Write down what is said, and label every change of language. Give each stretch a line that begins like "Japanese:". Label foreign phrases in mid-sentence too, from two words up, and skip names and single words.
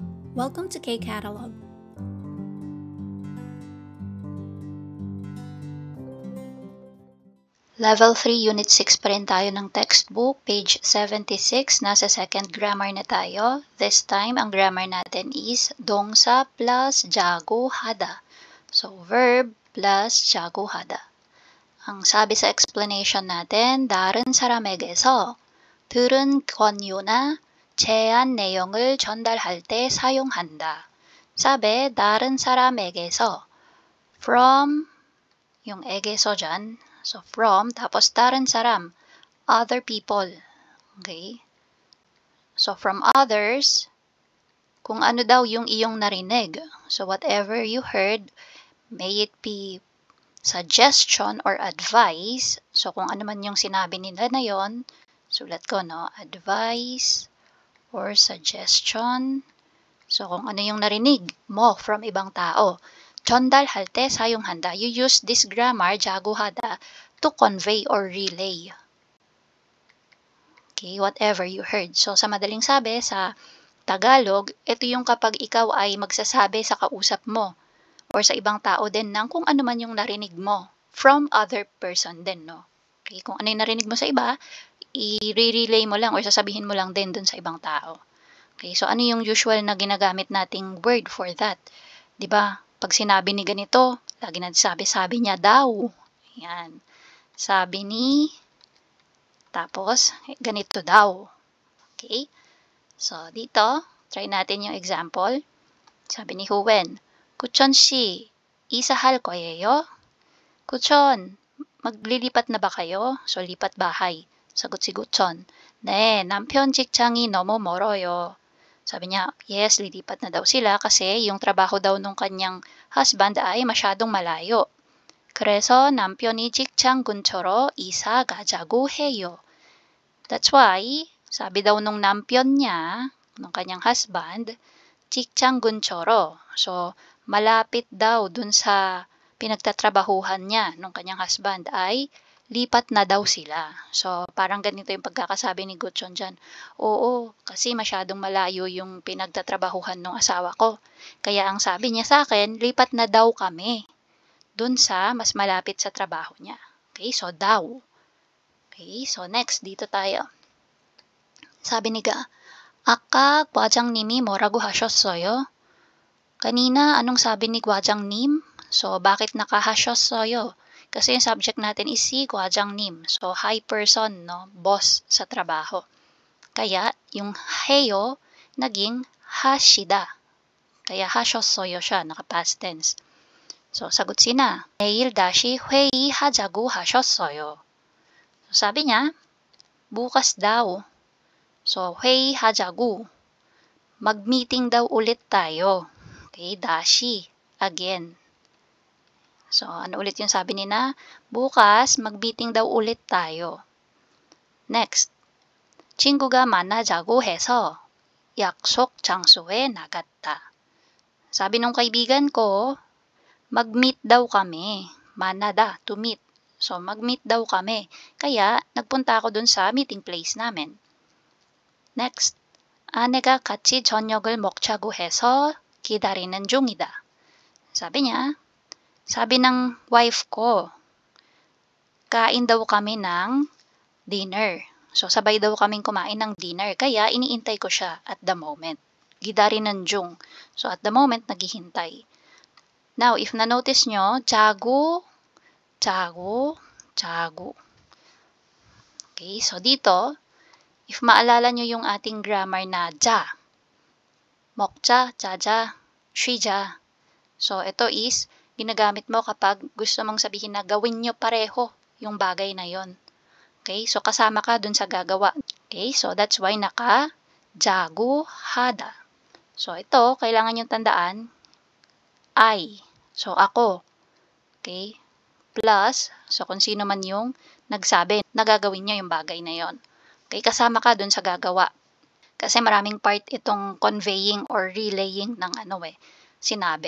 English: Welcome to K-Catalog.
Filipino: Level 3, Unit 6 pa rin tayo ng textbook, page 76, nasa second grammar na tayo.
English: This time,
Filipino: ang grammar natin is 동사 plus
Korean: 자고 하다.
English: So, verb plus
Korean: 자고 하다.
Filipino: Ang sabi sa explanation natin,
Korean: 다른 사람에게서 들은 권유나 제안 내용을 전달할 때 사용한다. 사bi, 다른 사람에게서,
English: from,
Filipino: yung 에게서 dyan,
English: so from,
Filipino: tapos
Korean: 다른 사람,
English: other people. Okay? So from others,
Filipino: kung ano daw yung iyong narinig.
English: So whatever you heard, may it be suggestion or advice.
Filipino: So kung ano man yung sinabi nila na yon, sulat ko, no?
English: Advice or suggestion.
Filipino: So kung ano yung narinig mo from ibang tao.
Korean: 전달할 때 사용한다.
English: You use this grammar, jaguhada, to convey or relay. Okay, whatever you heard. So,
Filipino: sa madaling sabi, sa Tagalog, ito yung kapag ikaw ay magsasabi sa kausap mo or sa ibang tao din ng kung ano man yung narinig mo from
English: other person
Filipino: din, no? Okay, kung ano yung narinig mo sa iba, i-relay mo lang or sasabihin mo lang din dun sa ibang tao. Okay, so ano yung usual na ginagamit nating word for that? 'Di ba? Pag sinabi ni ganito, lagi natin sabi niya daw. Yan. Sabi ni, tapos, ganito daw. Okay? So, dito, try natin yung example. Sabi ni Huwen,
Korean: 구천 씨, 이사할 거예요? 구천,
Filipino: maglilipat na ba kayo? So, lipat bahay. Sagot si 구천,
Korean: 네, 남편 직장이 너무 멀어요.
Filipino: Sabi niya, yes, lilipat na daw sila kasi yung trabaho daw nung kanyang husband ay masyadong malayo.
Korean: 그래서 남편이 직장 근처로 이사 가자고 해요.
English: That's why,
Filipino: sabi daw nung 남편 niya, nung kanyang husband,
Korean: 직장 근처로.
Filipino: So, malapit daw dun sa pinagtatrabahuhan niya nung kanyang husband ay lipat na daw sila. So, parang ganito yung pagkakasabi ni Gutchon dyan. Oo, kasi masyadong malayo yung pinagtatrabahuhan ng asawa ko. Kaya ang sabi niya sa akin, lipat na daw kami dun sa mas malapit sa trabaho niya. Okay, so daw. Okay, so next, dito tayo. Sabi ni Ga,
Korean: 아까 과장님이 뭐라고 하셨어요?
Filipino: Kanina, anong sabi ni 과장님? So, bakit nakaha셨어요? Kasi yung subject natin is si 과장님.
English: So, high person, no?
Filipino: Boss sa trabaho. Kaya, yung heyo, naging hashida. Kaya 하셨어요 siya, naka-past tense. So, sagot sina,
Korean: 내일 다시 회의하자고 하셨어요.
Filipino: So, sabi niya, bukas daw.
Korean: So, 회의하자고.
Filipino: Mag-meeting daw ulit tayo.
English: Okay, dashi. Again.
Filipino: So, ano ulit yung sabi nina? Bukas, mag-meeting daw ulit tayo.
English: Next.
Korean: 친구가 만나자고 해서 약속 장소에 나갔다.
Filipino: Sabi nung kaibigan ko, mag-meet daw kami. 만나다,
English: to meet.
Filipino: So, mag-meet daw kami. Kaya, nagpunta ako dun sa meeting place namin.
English: Next.
Korean: 아내가 같이 저녁을 먹자고 해서 기다리는 중이다.
Filipino: Sabi niya, sabi ng wife ko, kain daw kami ng dinner. So, sabay daw kaming kumain ng dinner. Kaya, iniintay ko siya
English: at the moment.
Korean: 기다리는 중.
Filipino: So,
English: at the moment,
Filipino: naghihintay. Now, if na-notice nyo, jago, jago, jago. Okay, so dito, if maalala nyo yung ating grammar na ja,
Korean: 먹자, 자자, 쉬자.
Filipino: So, ito is, ginagamit mo kapag gusto mong sabihin na gawin nyo pareho yung bagay na yon. Okay, so kasama ka dun sa gagawa.
English: Okay, so that's why
Korean: 자고 하다.
Filipino: So, ito, kailangan nyo tandaan, I. So, ako. Okay, plus, so kung sino man yung nagsabi, nagagawin niya yung bagay na yon. Okay, kasama ka dun sa gagawa. Kasi maraming part itong
English: conveying or relaying
Filipino: ng sinabi.